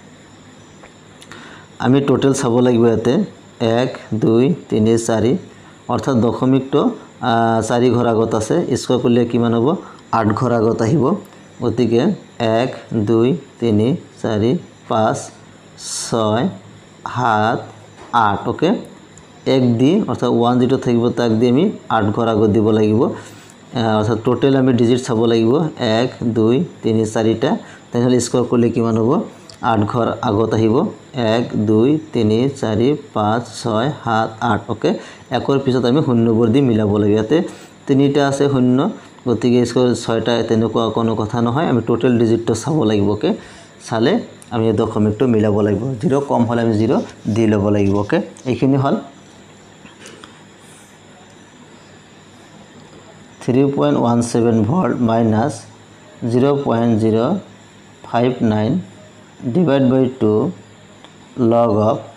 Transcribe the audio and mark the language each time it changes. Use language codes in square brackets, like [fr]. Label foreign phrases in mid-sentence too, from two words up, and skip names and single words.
[as] আমি টোটাল চাব লাগিব ইয়াতে 1 2 3 4 অর্থাৎ দশমিকটো 4 ঘর আগত আছে স্কয়ার করলে কিমান হ'ব 8 ঘর আগত আহিব গতিকে 1 2 3 4 5 6 7 8 ওকে এক দি অর্থাৎ 1 যেটো থাকিব তাক দি আমি 8 ঘর আগত দিব লাগিব অর্থাৎ টোটাল আমি ডিজিট চাব লাগিব 1 2 3 4টা তাহলে স্কয়ার করলে কিমান হ'ব 8 ঘর আগত আহিব 1 2 3 4 5 6 7 8 ওকে একর পিছত আমি শূন্যবোৰ দি মিলাব লাগে ইয়াতে তিনিটা আছে শূন্য গতিকে স্কয়ার 6টা তেনেকুৱা কোনো কথা নহয় আমি [en] total digit [as] চাব লাগিব ওকে চালে আমি দশমিকটো মিলাব লাগিব 0 কম হলে আমি 0 দি লব লাগিব ওকে এইখিনি হল 3.17 [en] volt minus [as] 0.059 [en] divided by 2 log of